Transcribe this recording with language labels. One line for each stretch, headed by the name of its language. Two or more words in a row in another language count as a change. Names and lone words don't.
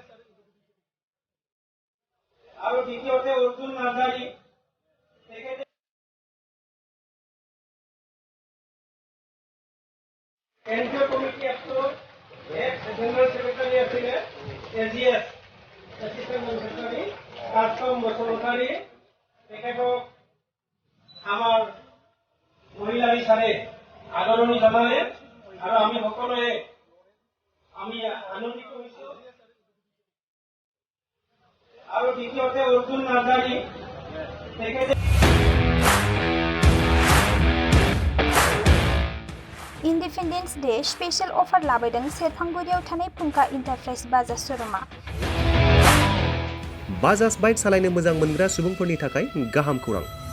Assamese: আৰু দ্বিতীয়তে অৰ্জুন নাৰ্জাৰী তেখেতে কেন্দ্ৰীয় কমিটি এক্টৰ
English: ex-general secretary
Assamese: আছিলে AGS কাষ্টম বসুমতাৰী তেখেতক আমাৰ মহিলা বিচাৰে আদৰণি জনালে আৰু আমি সকলোৱে আনন্দিত হৈছো। আৰু দ্বিতীয়তে অৰ্জুন নাৰ্জাৰী তেখেতে
English: Independence Day special offer
Bodo: लाबोदों सेरफांगुरियाव थानाय फुंखा इन्टारप्राइज बाजाज श'रुमा। बाजाज बाइक सालायनो मोजां मोनग्रा सुबुंफोरनि थाखाय गाहाम खौरां।